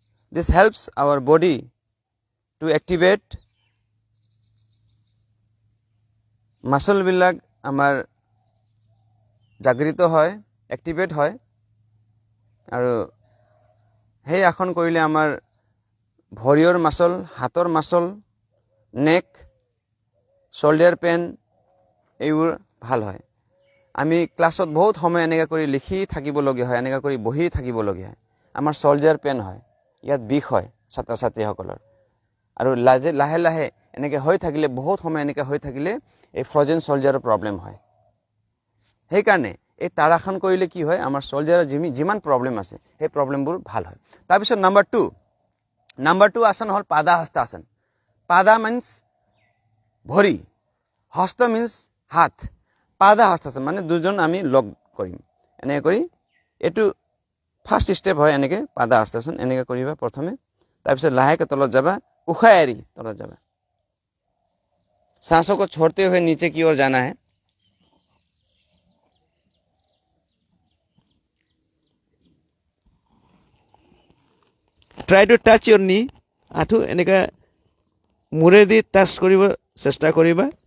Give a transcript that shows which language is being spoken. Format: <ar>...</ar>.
<en>This helps our body to activate muscle</en> <as>বিলাক আমাৰ জাগৃত হয়, এক্টিভেট হয়. আৰু সেই আসন কৰিলে আমাৰ ভৰিৰ মাসল, হাতৰ মাসল, নেক, শোল্ডাৰ পেন এইবোৰ ভাল হয়. আমি ক্লাছত বহুত সময় এনেকা কৰি লিখি থাকিবলগীয়া হয়, এনেকা কৰি বহি থাকিবলগীয়া হয়. আমাৰ শোল্ডাৰ পেন হয়, ইয়াত বিষ হয় ছাত্ৰ ছাত্ৰীসকলৰ. আৰু লাহে লাহে এনেকে হৈ থাকিলে, বহুত সময় এনেকে হৈ থাকিলে এই ফ্ৰজেন শোল্ডাৰৰ প্ৰব্লেম হয়. সেইকাৰণে এই তাড়াসন কৰিলে কি হয়, আমাৰ শোল্ডাৰৰ যিমান প্ৰব্লেম আছে সেই প্ৰব্লেমবোৰ ভাল হয়. তাৰপিছত নাম্বাৰ 2 আসন হল পাদাহস্তাসন. পাদা মিন্স ভৰি, হস্ত মিন্স হাত. পাদাহস্তাসন মানে দুজন আমি লগ কৰিম. এনেকৈ কৰি এইটো ফাৰ্ষ্ট ষ্টেপ হয়. এনেকৈ পাদাহস্তাসন এনেকৈ কৰিবা প্ৰথমে. তাৰপিছত লাহেকে তলত যাবা, উশাহ এৰি তলত যাবা.</as> <hi>सांसों को छोड़ते हुए नीचे की ओर जाना है.</hi> <en>Try to touch your knee.</en> <as>আঁঠু এনেকা মূৰেদি টাচ কৰিব চেষ্টা কৰিবা.</as>